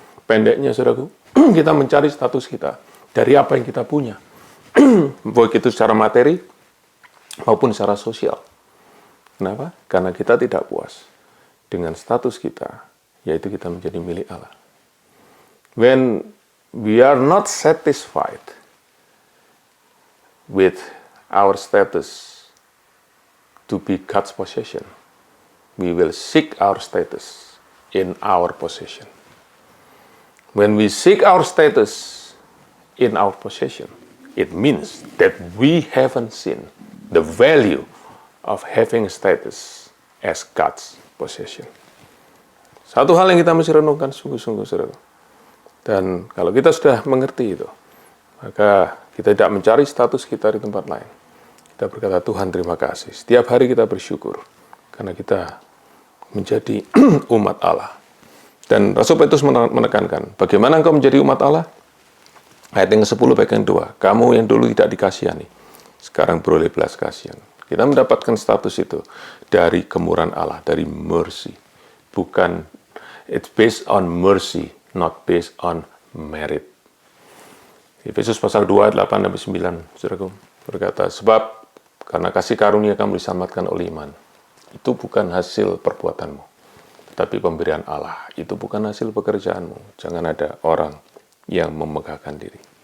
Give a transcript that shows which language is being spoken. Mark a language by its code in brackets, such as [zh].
[id] Pendeknya, saudaraku, kita mencari status kita dari apa yang kita punya, baik itu secara materi maupun secara sosial. Kenapa? Karena kita tidak puas dengan status kita, yaitu kita menjadi milik Allah. [en] When we are not satisfied with our status to be God's possession, we will seek our status in our possession. When we seek our status in our possession, it means that we haven't seen the value of having a status as God's possession. [id] Satu hal yang kita mesti renungkan sungguh-sungguh, saudara. Dan kalau kita sudah mengerti itu, maka kita tidak mencari status kita di tempat lain. Kita berkata, Tuhan terima kasih. Setiap hari kita bersyukur karena kita menjadi umat Allah. Dan Rasul Petrus menekankan, bagaimana engkau menjadi umat Allah? Ayat yang ke-10 bagian 2, kamu yang dulu tidak dikasihani, sekarang beroleh belas kasihan. Kita mendapatkan status itu dari kemurahan Allah, dari mercy. [en] Bukan, it's based on mercy, not based on merit. [id] Efesus pasal 2 ayat 8-9, saudaraku, berkata, sebab karena kasih karunia kamu diselamatkan oleh iman. Itu bukan hasil perbuatanmu, tetapi pemberian Allah. Itu bukan hasil pekerjaanmu. Jangan ada orang yang memegahkan diri.